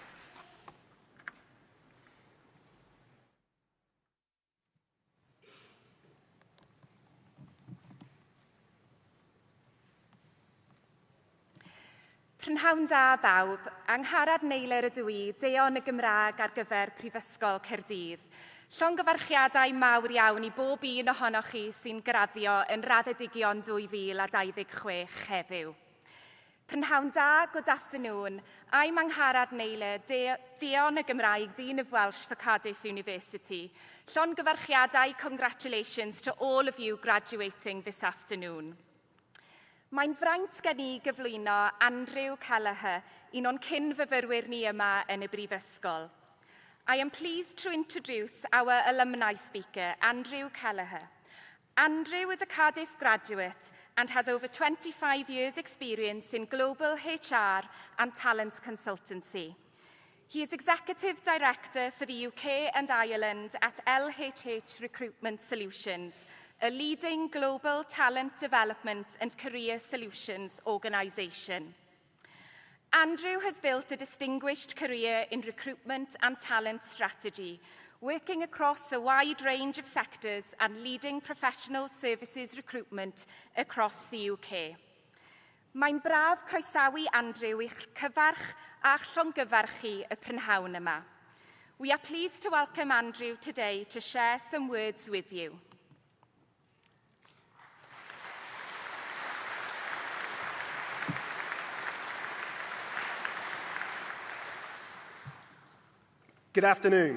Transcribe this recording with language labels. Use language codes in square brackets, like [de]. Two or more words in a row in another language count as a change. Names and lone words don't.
[cy] Prynhawn da bawb, Angharad Neiler ydw i, Deion y Gymraeg ar gyfer Prifysgol Caerdydd. Llongyfarchiadau mawr iawn i bob un ohonoch chi sy'n graddio yn Raddedigion 2026 heddiw. Prynhawn da, [en] good afternoon. I'm Angharad Neiler, [cy] Deion y Gymraeg, [en] Dean of Welsh for Cardiff University. Llongyfarchiadau, congratulations to all of you graduating this afternoon. [cy] Mae'n fraint gen i gyflwyno Andrew Kelleher, un o'n cyn-fyfyrwyr ni yma yn y Brifysgol. [en] I am pleased to introduce our alumni speaker, Andrew Kelleher. Andrew is a Cardiff graduate and has over 25 years' experience in global HR and talent consultancy. He is Executive Director for the UK and Ireland at LHH Recruitment Solutions, a leading global talent development and career solutions organisation. Andrew has built a distinguished career in recruitment and talent strategy, working across a wide range of sectors and leading professional services recruitment across the UK. [cy] Mae'n braf croesawu Andrew i'ch cyfarch a llongyfarchu y prynhawn yma. [en] We are pleased to welcome Andrew today to share some words with you. Good afternoon.